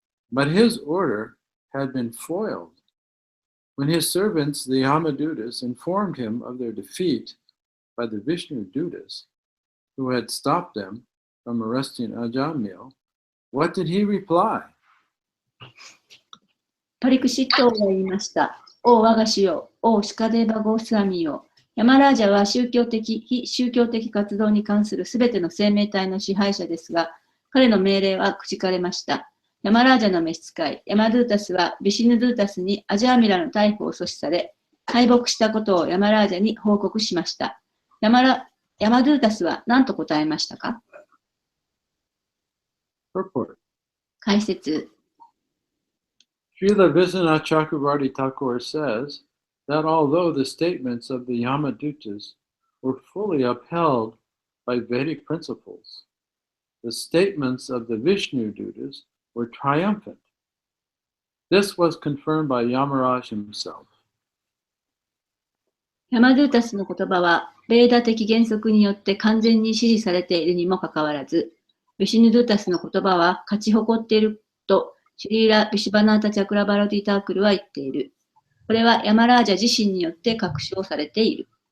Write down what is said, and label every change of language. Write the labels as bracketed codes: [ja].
[en] But his order had been foiled when his servants, the Yamadutas, informed him of their defeat by the Vishnu Dutas, who had stopped them from arresting Ajamil. What did he reply?" [ja] パリクシット王が言いました。王我が主よ、王シカデーバゴースワミよ。ヤマラージャは宗教的、非宗教的活動に関するすべての生命体の支配者ですが、彼の命令はくじかれました。ヤマラージャの召使い、ヤマドゥータスはビシヌドゥータスにアジャーミラの逮捕を阻止され、敗北したことをヤマラージャに報告しました。ヤマドゥータスは何と答えましたか？ [en] Purport. [ja] 解説。 [en] Srila Vishwanath Chakravarti Thakur says that although the statements of the Yamadutas were fully upheld by Vedic principles, the statements of the Vishnu Dutas were triumphant. This was confirmed by Yamaraj himself. [ja] ヤマドゥータスの言葉は、ベーダ的原則によって完全に支持されているにもかかわらず、ビシヌドゥータスの言葉は勝ち誇っていると、シュリーラ・ビシュバナータ・チャクラバラティ・タークルは言っている。これはヤマラージャ自身によって確証されている。